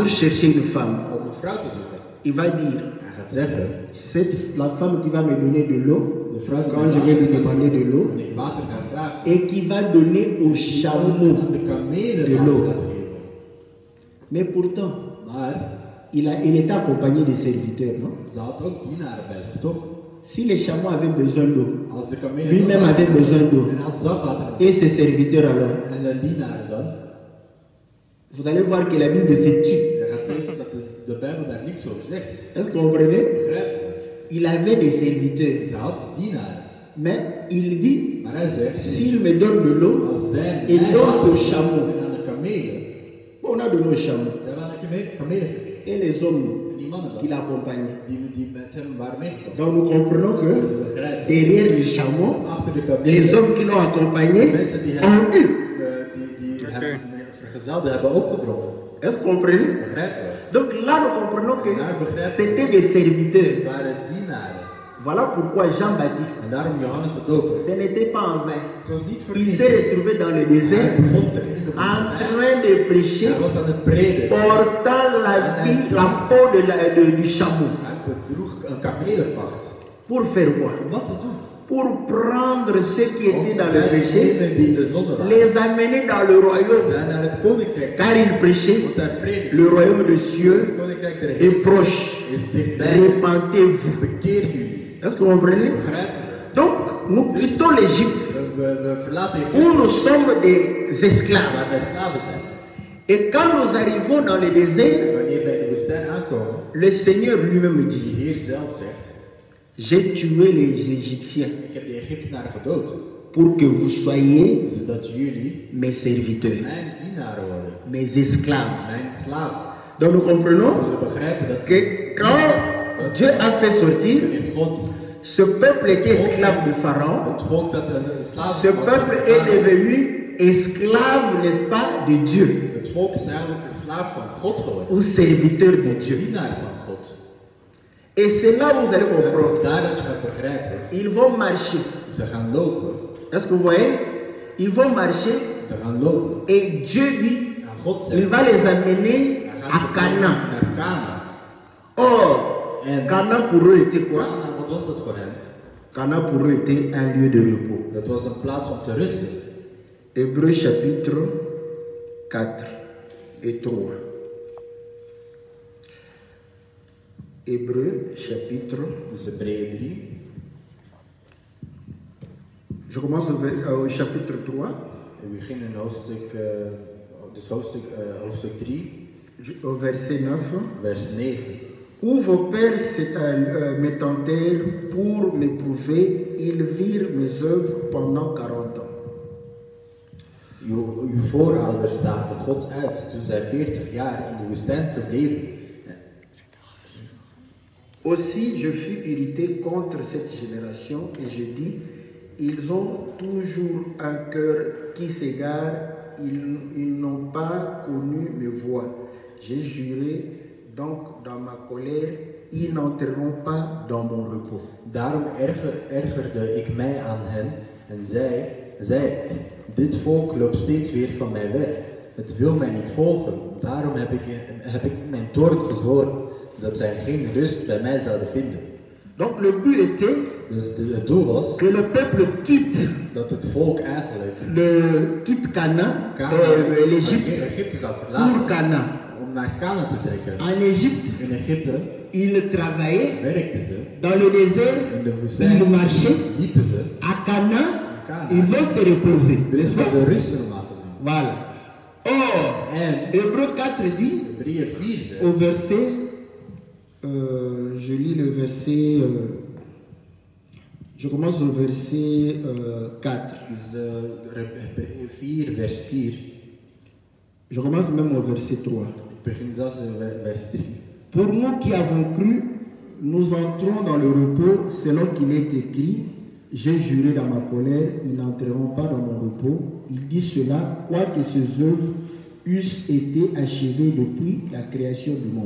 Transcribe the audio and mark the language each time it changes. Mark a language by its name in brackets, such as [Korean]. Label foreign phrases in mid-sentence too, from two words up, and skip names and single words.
[Dutch] gegaan [French] chercher une femme, [Dutch] om een vrouw te zoeken, [French] il va dire, [Dutch] hij gaat zeggen, [French] la femme qui va me donner de l'eau, [Dutch] de vrouw die [French] quand [Dutch] mij [French] je vais lui [Dutch] water [French] demander de l'eau, [Dutch] wanneer ik water ga vragen, [French] et qui va donner aux chameaux [Dutch] aan de kamelen [French] de l'eau. [Dutch] water gaat geven. [French] Mais pourtant, [Dutch] Maar [French] il était accompagné de serviteurs, non? [Dutch] ze had ook dienaren bij zich, toch? [French] Si les chameaux avaient besoin d'eau, [Dutch] Als de kamelen [French] lui-même [Dutch] dan [French] avait besoin d'eau, [Dutch] en had zelf water nodig. [French] et ses serviteurs alors, [Dutch] En zijn dienaren dan, [French] vous allez voir que la Bible se tue. [Dutch] hij gaat zeggen dat de Bijbel daar niks over zegt. [French] Est-ce que vous comprenez? [Dutch] Begrijp je? [French] Il avait des serviteurs, [Dutch] Ze had dienaren. [French] mais il dit, [Dutch] Maar hij zegt, [French] s'il me donne de l'eau, [Dutch] als zij [French] et [Dutch] mij [French] donne [Dutch] water [French] aux chameaux, [Dutch] en aan de kamelen, [French] on a donné aux chameaux, [Dutch] zij hebben aan de kamelen gegeven. [French] et les hommes [Dutch] En die mannen [French] qui [Dutch] dan, [French] l'accompagnaient. [Dutch] die met hem waren meegekomen. [French] Donc nous comprenons [Dutch] Dus [French] que [Dutch] we begrijpen, [French] derrière les chameaux, [Dutch] achter de [French] les [Dutch] kamelen, [French] hommes qui l'ont accompagné [Dutch] mensen die [French] ont [Dutch] hem, [French] eu. [Dutch] die hem vergezelden hebben ook gedronken. [French] Est-ce que vous comprenez? [Dutch] Begrijpen we? [French] Donc là, nous comprenons que [Dutch] Daar begrijpen we. [French] c'était des serviteurs. [Dutch] Het waren dienaren. [French] Voilà pourquoi Jean-Baptiste, [Dutch] En daarom Johannes de Doper. [French] ce n'était pas en vain. [Dutch] Het was niet voor [French] Il [Dutch] niets. [French] s'est retrouvé dans le [Dutch] Hij [French] désert [Dutch] bevond zich in de [French] en [Dutch] woestijn. [French] train de prêcher, [Dutch] Hij was aan het prediken. [French] portant la peau du chameau. [Dutch] Hij bedroeg een kamelenvacht. [French] Pour faire quoi? [Dutch] Om wat te doen? [French] Pour prendre ceux qui [Dutch] Om [French] étaient dans le péché, [Dutch] degenen die in de zonde waren. [French] les amener dans le royaume. [Dutch] Zij naar het koninkrijk. [French] Car il prêchait, [Dutch] Want hij predikte. [French] le royaume de cieux [Dutch] Het koninkrijk der [French] est [Dutch] hemel [French] proche. [Dutch] is dichtbij. [French] Repentez-vous. [Dutch] Bekeer jullie. [French] Est-ce que vous comprenez? [Dutch] Begrijpen? [French] Donc, nous quittons l'Égypte [Dutch] We verlaten [French] où [Dutch] Egypte. [French] nous sommes des esclaves. [Dutch] Waar wij slaven zijn. [French] Et quand nous arrivons dans le désert, [Dutch] En wanneer wij in de woestijn aankomen. [French] le Seigneur lui-même [Dutch] Die [French] dit, [Dutch] Heer zelf zegt. [French] j'ai tué les Égyptiens [Dutch] Ik heb de Egyptenaren gedood. [French] pour que vous soyez [Dutch] Zodat jullie [French] mes serviteurs, [Dutch] mijn dienaren worden. [French] mes esclaves. [Dutch] Mijn slaven. [French] Donc nous comprenons [Dutch] Dus we begrijpen dat [French] que quand Dieu a fait sortir, [Dutch] wanneer God [French] ce peuple était esclave de Pharaon, [Dutch] het volk dat een slaaf [French] ce [Dutch] was [French] peuple [Dutch] van [French] est Farao. devenu esclave, n'est-ce pas, de Dieu, [Dutch] Het volk is eigenlijk een slaaf van God geworden. [French] ou serviteur de [Dutch] Een [French] Dieu. [Dutch] dienaar van God. [French] Et c'est là où vous allez [Dutch] Het [French] comprendre. [Dutch] is daar dat je gaat begrijpen. [French] Ils vont marcher. [Dutch] Ze gaan lopen. [French] Est-ce que vous voyez? Ils vont marcher [Dutch] Ze gaan lopen. [French] et Dieu dit, [Dutch] En God [French] il [Dutch] zegt, [French] va les amener [Dutch] hij [French] à [Dutch] gaat ze brengen Canaan. naar Kana. [French] Or, [Dutch] En [French] Canaan pour eux était quoi? [Dutch] Kana, wat was dat voor hem? [French] Canaan pour eux était un lieu de repos. [Dutch] Dat was een plaats om te rusten. [French] Hébreux chapitre 4 et 3. Hébreux chapitre, [Dutch] Dus Hebreeën 3. [French] je commence au chapitre 3, [Dutch] We beginnen in hoofdstuk, hoofdstuk 3, [French] au verset 9. [Dutch] vers 9. [French] Où vos pères me tentèrent pour m'éprouver, ils virent mes œuvres pendant 40 ans. [Dutch] Uw voorouders daagden God uit toen zij 40 jaar in de woestijn verbleven. [French] Aussi je fus irrité contre cette génération et je dis, ils ont toujours un cœur qui s'égare, ils n'ont pas connu mes voies. J'ai juré donc dans ma colère, ils n'entreront pas dans mon repos. [Dutch] Daarom ergerde ik mij aan hen en zei, dit volk loopt steeds weer van mij weg. Het wil mij niet volgen. Daarom heb ik mijn toorn gezworen, dat zij geen rust bij mij zouden vinden. [French] Donc le but était [Dutch] Dus het doel was [French] que le peuple quitte, [Dutch] dat het volk eigenlijk [French] quitte Canaan, l'Égypte, [Dutch] Egypte zou [French] pour [Dutch] verlaten Canaan. om naar Canaan te trekken. [French] En Égypte, [Dutch] In Egypte [French] ils travaillaient [Dutch] werkten ze, [French] dans le désert, [Dutch] in de woestijn [French] ils marchaient. [Dutch] liepen ze, [French] À Canaan, Canaan. ils vont se reposer. [Dutch] er is [French] N'est-ce [Dutch] wat [French] pas? [Dutch] ze rust normaal gezien. [French] Voilà. Or, [Dutch] En [French] Hébreu 4 dit, [Dutch] Hebreeën 4 zegt, [French] au verset, je lis le verset, je commence au verset 4. [Dutch] dus Hebreeën 4 vers 4, [French] Je commence même au verset 3. [Dutch] ik begin zelfs in vers 3. [French] Pour nous qui avons cru, nous entrons dans le repos selon qu'il est écrit. J'ai juré dans ma colère, ils n'entreront pas dans mon repos. Il dit cela, quoique ces œuvres eussent été achevées depuis la création du monde.